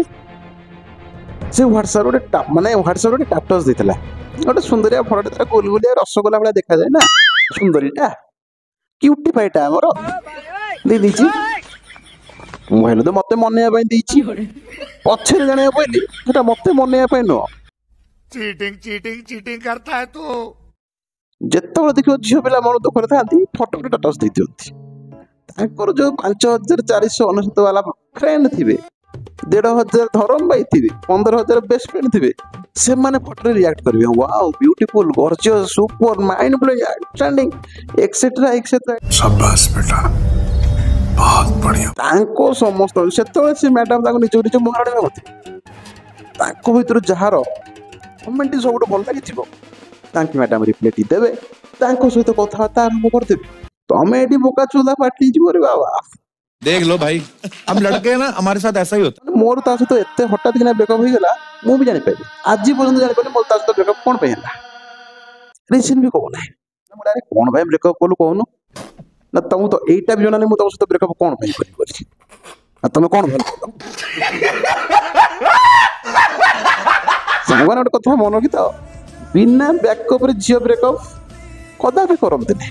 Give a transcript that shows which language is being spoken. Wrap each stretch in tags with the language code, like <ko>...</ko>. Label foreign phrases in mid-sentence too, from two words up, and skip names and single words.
<or>ସେ ହ୍ୱାଟ୍ସଆପ ଗୋଟେ ଟାଟସ୍ ଦେଇଥିଲା, ଗୋଟେ ସୁନ୍ଦରିଆ ଫଟୋଟେ, ତାର ଗୁଲଗୁଲିଆ ରସଗୋଲା ଭଳିଆ ଦେଖାଯାଏ ନା, ସୁନ୍ଦରୀଟା କ୍ୟୁଟି ପାଇଟା ଆମର ଦେଇଛି। ମୁଁ କହିଲି ତ ମତେ ମନେଇବା ପାଇଁ ଦେଇଛି, ପଛରେ ଜାଣିବାକୁ ପାଇଲି ସେଟା ମତେ ମନେଇବା ପାଇଁ ନୁହଁ।</or> <hi>चीटिंग चीटिंग चीटिंग करता है तू।</hi> <or>ଯେତେବେଳେ ଦେଖିବ ଝିଅ ପିଲା ମନ ଦୁଃଖରେ ଥାନ୍ତି ଫଟୋ ଗୋଟେ ଟାଟସ୍ ଦେଇ ଦିଅନ୍ତି। ତାଙ୍କର ଯୋଉ 5499 ବାଲା ଫ୍ରେଣ୍ଡ ଥିବେ, 1,500 ଧରମ ଭାଇ ଥିବେ, 15,000</or> <en>best friend</en> <or>ଥିବେ, ସେମାନେ ଫଟୋରେ ରିଆକ୍ଟ କରିବେ</or> <en>wow beautiful gorgeous super mind blowing outstanding etcetera etcetera.</en> <hi>शाबाश बेटा बहुत बढ़िया।</hi> <or>ତାଙ୍କ ସମସ୍ତ ସେତେବେଳେ ସେ ମ୍ୟାଡାମ ତାଙ୍କୁ ନିଜ ନିଜ ମହାରଣୀ ଭାବୁଥିଲେ। ତାଙ୍କ ଭିତରୁ ଯାହାର କମେଣ୍ଟ ସବୁଠୁ ଭଲ ଲାଗିଥିବ ତାଙ୍କୁ ମ୍ୟାଡାମ ରିପ୍ଲାଇ ଦେବେ, ତାଙ୍କ ସହିତ କଥାବାର୍ତ୍ତା ଆରମ୍ଭ କରିଦେବେ। ତମେ ଏଠି ବୋକା ଚୋଦା ପାଟି ଯିବ ରେ ବାବା।</or> <hi>देख लो भाई, हम लड़के हैं ना, हमारे साथ ऐसा ही होता</hi> <or>ମୋର ତା ସହିତ ଏତେ ହଠାତ୍ କିନା ବ୍ରେକଅପ୍ ହେଇଗଲା ମୁଁ ବି ଜାଣିପାରିଲି। ଆଜି ପର୍ଯ୍ୟନ୍ତ ଜାଣିପାରିଲି ମୋର ତା ସହିତ ବ୍ରେକଅପ୍ କ'ଣ ପାଇଁ ହେଲା, ରିଜନ୍ ବି କହୁନାହିଁ। ମୁଁ ଡାଇରେକ୍ଟ କ'ଣ ପାଇଁ ବ୍ରେକଅପ୍ କଲୁ କହୁନୁ ନା, ତମକୁ ତ ଏଇଟା ବି ଜଣା ନାହିଁ ମୁଁ ତମ ସହିତ ବ୍ରେକଅପ୍ କ'ଣ ପାଇଁ କରିଛି, ଆଉ ତମେ କ'ଣ ଭଲ କଲ। ସାଙ୍ଗମାନେ ଗୋଟେ କଥା ମନେ ରଖିଥାଅ, ବିନା ବ୍ୟାକଅପ୍ରେ ଝିଅ ବ୍ରେକଅପ୍ କଦାପି କରନ୍ତିନି।</or>